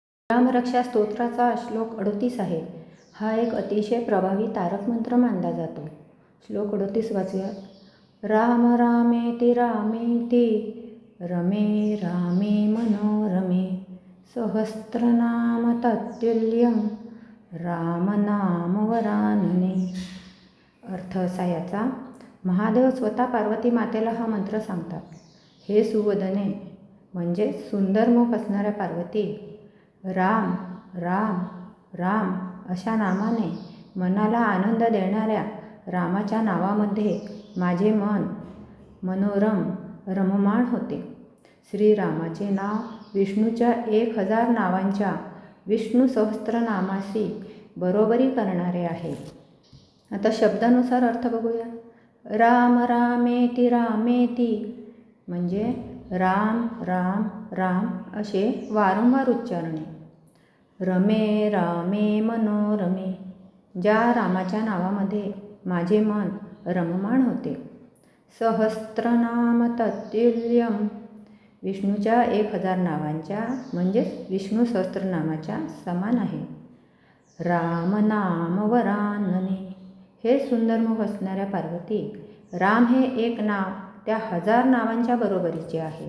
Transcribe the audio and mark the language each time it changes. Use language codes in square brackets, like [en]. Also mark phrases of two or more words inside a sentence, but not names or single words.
[mr] रामरक्षा स्तोत्राचा श्लोक 38 आहे. हा एक अतिशय प्रभावी तारक मंत्र मानला जातो. श्लोक 38 वाचूया. [sa] राम रामेति रामेति रमे रामे मनोरमे सहस्त्रनाम तत्तुल्यं रामनामवरानने. [mr] अर्थ असा याचा, महादेव स्वतः पार्वती मातेला हा मंत्र सांगतात. हे सुवदने म्हणजे सुंदर मुख असणाऱ्या पार्वती, राम राम राम अशा नामाने मनाला आनंद देणाऱ्या रामाच्या नावामध्ये माझे मन मनोरम रममाण होते. श्रीरामाचे नाव विष्णूच्या 1000 नावांच्या विष्णू सहस्त्रनामाशी बरोबरी करणारे आहे. आता शब्दानुसार अर्थ बघूया. [sa] राम रामेति रामेति [mr] म्हणजे राम राम राम असे वारंवार उच्चारणे. [sa] रमे रामे मनोरमे, [mr] ज्या रामाच्या नावामध्ये माझे मन रममाण होते. [sa] सहस्त्रनाम तत्तुल्यं, [mr] विष्णूच्या 1000 नावांच्या म्हणजेच विष्णू सहस्त्रनामाच्या समान आहे. रामनामवरानने, हे सुंदरमुख असणाऱ्या पार्वती, राम हे एक नाव त्या 1000 नावांच्या बरोबरीचे आहे.